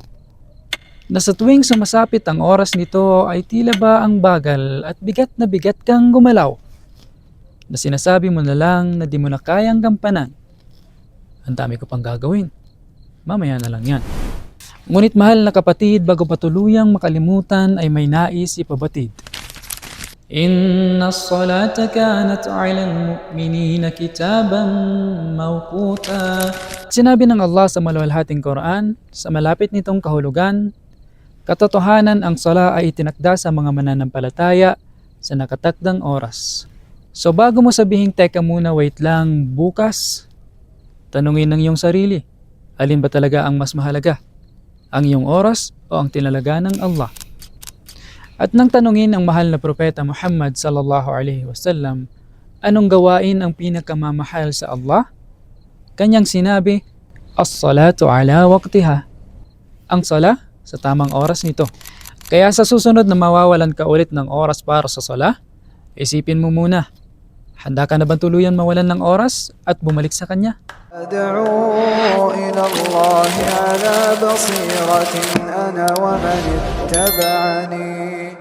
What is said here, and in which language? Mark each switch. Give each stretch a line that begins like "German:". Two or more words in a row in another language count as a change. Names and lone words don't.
Filipino: Na sa tuwing sumasapit ang oras nito ay tila ba ang bagal at bigat na bigat kang gumalaw. Na sinasabi mo na lang na di mo na kayang gampanan. Ang dami ko pang gagawin. Mamaya na lang yan. Ngunit mahal na kapatid, bago pa tuluyang makalimutan ay may nais ipabatid.
Arabic: إن الصلاة كانت على المؤمنين كتابا موقوتا.
Filipino: Sinabi ng Allah sa maluwalhating Quran, sa malapit nitong kahulugan, katotohanan ang sala ay itinakda sa mga mananampalataya sa nakatakdang oras. So bago mo sabihing teka muna, wait lang, bukas, tanungin ng iyong sarili, alin ba talaga ang mas mahalaga? Ang iyong oras o ang tinalaga ng Allah? At nang tanungin ang mahal na propeta Muhammad
Arabic: صلى الله عليه وسلم,
Filipino: anong gawain ang pinakamamahal sa Allah? Kanyang sinabi,
Arabic: الصلاة على وقتها.
Filipino: Ang sala sa tamang oras nito. Kaya sa susunod na mawawalan ka ulit ng oras para sa sala, isipin mo muna, handa ka na bang tuluyan mawalan ng oras at bumalik sa Kanya?
Arabic: أدعو إلى الله على بصيرة أنا ومن اتبعني